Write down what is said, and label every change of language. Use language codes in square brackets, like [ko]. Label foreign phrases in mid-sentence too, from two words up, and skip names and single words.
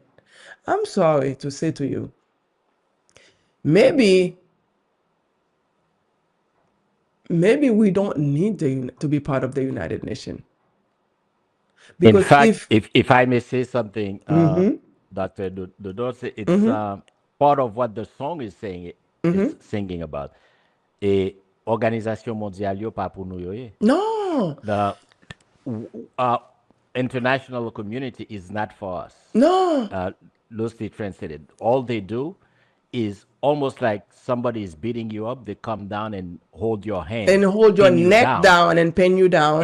[en] I'm sorry to say to you, maybe we don't need to be part of the United Nations. In fact, if I may say something, Dr. Dodo, it's part of what the song is saying, is singing about. [ht] Et Organisation Mondiale yo pa pou nou yo ye. No, [en] The international community is not for us. no. Loosely translated, all they do is almost like somebody is beating you up. They come down and hold your hand And hold your pin you neck down and pin you down.